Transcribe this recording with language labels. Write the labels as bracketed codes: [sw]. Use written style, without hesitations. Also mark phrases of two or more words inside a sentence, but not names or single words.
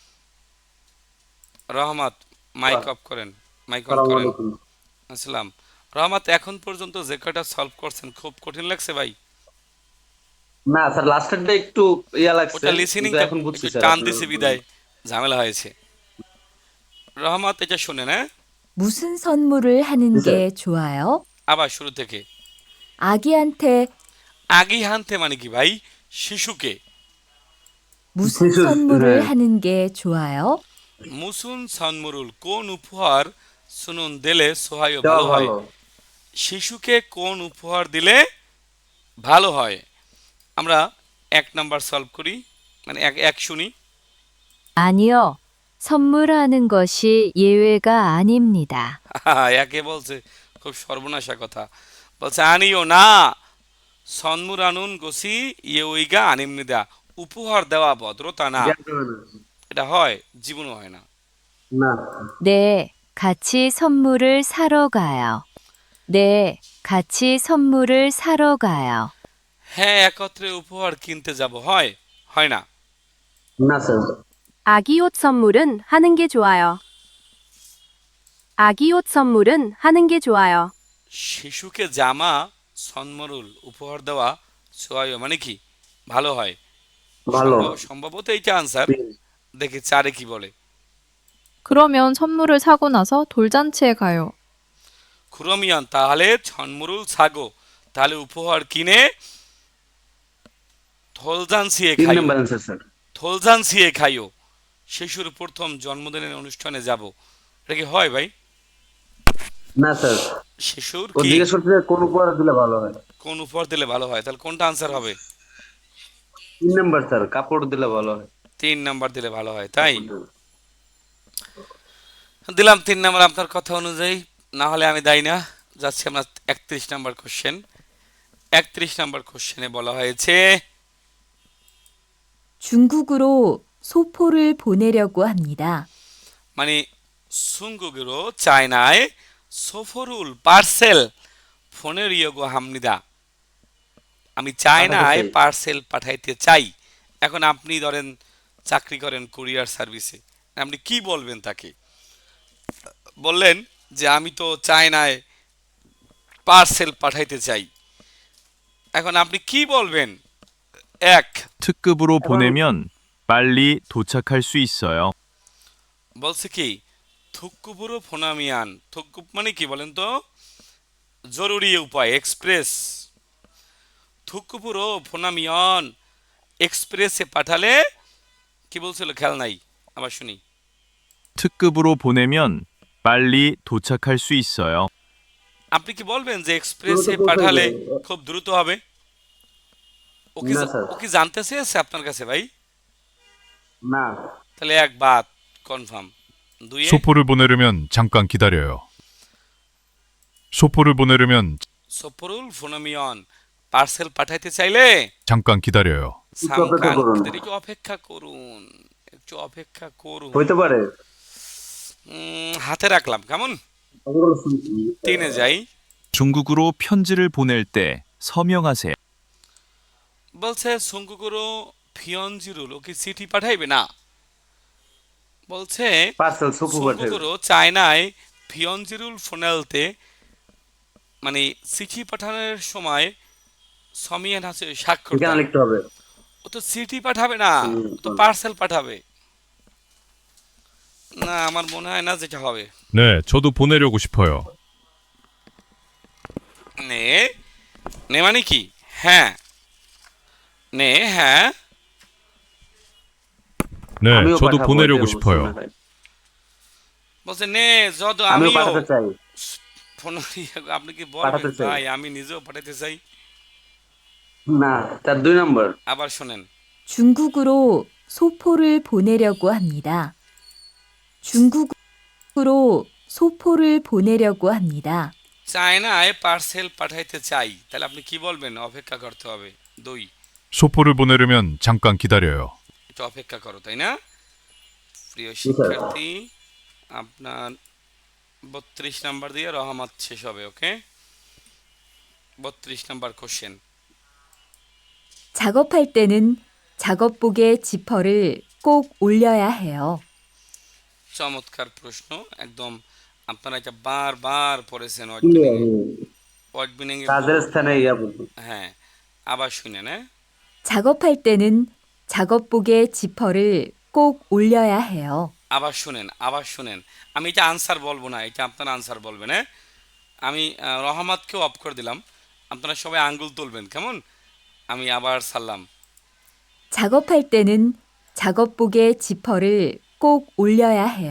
[bn] রহমত মাইক অফ করেন, মাইক অন করেন। আসসালাম। রহমত, এখন পর্যন্ত যে কয়টা সলভ করছেন খুব কঠিন লাগছে ভাই? না স্যার, লাস্টেরটা একটু ইয়া লাগছে, ওটা লিসেনিং কিন্তু এখন বুঝছি একটু স্যার টান আপনার। দিছে বিদায় ঝামেলা হয়েছে। রহমত এটা শুনেন, হ্যাঁ [ko] 무슨 선물을 하는 게 좋아요? [bn] আবার শুরু থেকে। [ko] 아기한테 [bn] আগিহান্তে মানে কি ভাই? শিশুকে। [ko] 무슨 무슨- 선물을 네. 하는 게 좋아요? 무슨 선물을, [bn] কোন উপহার শুনুন দিলে সোহায় দেওয়া ভালো হয়? ভালো। শিশুকে কোন উপহার দিলে ভালো হয়? আমরা 1 নাম্বার সলভ করি, মানে এক শুনি। [ko] 아니요. 선물하는 것이 예외가 아닙니다. [bn] একে বলছে খুব সর্বনাশা কথা, বলছে আনিও না, [ko] 선물을 하는 것이 예의가 아닙니다, [bn] উপহার দেওয়া ভদ্রতা না, জ্ঞান হবে না। এটা হয় জীবনও হয় না। না [ko] 네, 같이 선물을 사러 가요. 네, 같이 선물을 사러 가요. [bn] হ্যাঁ একত্রে উপহার কিনতে যাব, হয় হয় না? না স্যার, [ko] 아기 옷 선물은 하는 게 좋아요. 아기 옷 선물은 하는 게 좋아요. [bn] শিশুকে জামা সন্মরুল উপহার দেওয়া সোয়ায় মানে কি ভালো হয়? ভালো। সম্ভবত এইটা আনসার। দেখি চারে কি বলে। [ko] 그러면 선물을 사고 나서 돌잔치에 가요. 그러면 তাহলে 선물을 사고 [bn] তাহলে উপহার কিনে [ko] 돌잔치에 3 가요. [bn] নাম্বার অ্যান্সার স্যার। [ko] 돌잔치에 가요. [bn] শিশুর প্রথম জন্মদিনের অনুষ্ঠানে যাব। এটা কি হয় ভাই? না স্যার, শিশুর ও কি জিজ্ঞেস করছে কোন উপহার দিলে ভালো হয়। কোন উপহার দিলে ভালো হয়? তাহলে কোনটা আনসার হবে? 3 নাম্বার স্যার, কাপড় দিলে ভালো হয়। 3 নাম্বার দিলে ভালো হয়, তাই? কাপড় দিলে। দিলাম 3 নাম্বার আপনার কথা অনুযায়ী, না হলে আমি দায়ী না। যাচ্ছি আমরা 31 নাম্বার কোশ্চেন। 31 নাম্বার কোশ্চেনে বলা হয়েছে [ko] 중국으로 소포를 보내려고 합니다. [bn] মানে 중국으로 চায়নায় সফরুল পার্সেল [ko] 보내려고 합니다। [bn] আমি চায়নায় পাঠাতে চাই। পার্সেল পাঠাইতে চাই। এখন আপনি ধরেন চাকরি করেন কুরিয়ার সার্ভিসে, আপনি কি বলবেন তাকে? বললেন যে আমি তো চায়নায় পার্সেল পাঠাইতে চাই। এখন আপনি কি বলবেন? এক, [ko] 특급으로 보내면 빨리 도착할 수 있어요. [bn] বলছে কি [ko] 특급으로 보내면. [bn] থুকুপ মানে কি বলেন তো? জরুরি উপায়, এক্সপ্রেস। [ko] 특급으로 보내면 [bn] এক্সপ্রেসে পাঠালে কি বলছিল খেয়াল নাই, আবার শুনি। [ko] 특급으로 보내면 빨리 도착할 수 있어요. [bn] আপনি কি বলবেন যে এক্সপ্রেসে দ্রুত পাঠালে পৌঁছাবে। খুব দ্রুত হবে? না স্যার। ও কি জানতে চেয়েছে আপনার কাছে ভাই? না, তাহলে এক বাত কনফার্ম। দুইয়ে [ko] 소포를 보내려면 잠깐 기다려요. 소포를 보내려면 소포를 보내면 [bn] পার্সেল পাঠাইতে চাইলে [ko] 잠깐 기다려요. [bn] একটু অপেক্ষা করুন। একটু অপেক্ষা করুন, একটু অপেক্ষা করুন। হইতে পারে। হাতে রাখলাম, কেমন? ওগুলো শুনছি। 3에 যাই। [ko] 중국으로 편지를 보낼 때 서명하세요. [bn] বলছে [ko] 중국으로 편지를, [bn] ও কি চিঠি পাঠাইবে না? বলছে পার্সেল সুপু পাঠাবে। সঙ্গুগুরু চায়নায় [ko] 편지를 보낼 때 [bn] মানে চিঠি পাঠানোর সময় সমিয়ান আছে স্বাক্ষর এখানে দেয়। লিখতে হবে। ও তো চিঠি পাঠাবে না, ও তো পার্সেল পাঠাবে। না, আমার মনে হয় না যেটা হবে। [ko] 네, 저도 보내려고 싶어요. [bn] নে নে মানে কি? হ্যাঁ, নে হ্যাঁ। [ko] 네, [bn] আমিও [ko] 저도 [bn] পাঠাবো, [ko] 보내려고 [bn] এটা বলছি [ko] 싶어요. [bn] মনে হয়। বলছে নে যদ আমিও আমিও পাঠাতে চাই। ফোন আপনি কি পাঠাতে বলবেন চাই। ভাই আমি নিজেও পাঠাতে চাই? না, তার 2 নাম্বার। আবার শুনেন, [ko] 중국으로 소포를 보내려고 합니다. 중국으로 소포를 보내려고 합니다. [bn] চায়নায় পার্সেল পাঠাইতে চাই, তাহলে আপনি কি বলবেন? অপেক্ষা করতে হবে। 2, [ko] 소포를 보내려면 잠깐 기다려요. [bn] একটু অপেক্ষা করো, তাই না? প্রিয় স্যার। শিক্ষার্থী, আপনার 32 নাম্বার দিয়ে রহমত শেষ হবে। ওকে, 32 নাম্বার কোশ্চেন। [ko] 작업할 때는 작업복에 지퍼를 꼭 올려야 해요. [bn] চমৎকার প্রশ্ন, একদম আপনারা এটা বারবার পড়েছেন ক্লিয়ার। ওয়ার্ড মিনিং এ। কাজের স্থানে ইয়া বলবো। হ্যাঁ, আবার শুনেন। হ্যাঁ, [ko] 작업할 때는 작업복에 지퍼를 꼭 올려야 해요. [bn] আবার শুনেন, আবার শুনেন। আমি এটা আনসার বলবো না, এটা আপনারা আনসার বলবেন। হ্যাঁ, আমি রহমতকেও অফ করে দিলাম, আপনারা সবাই আঙ্গুল তুলবেন, কেমন? আমি আবার সারলাম। [ko] 작업할 때는 작업복에 지퍼를 꼭 올려야 해요.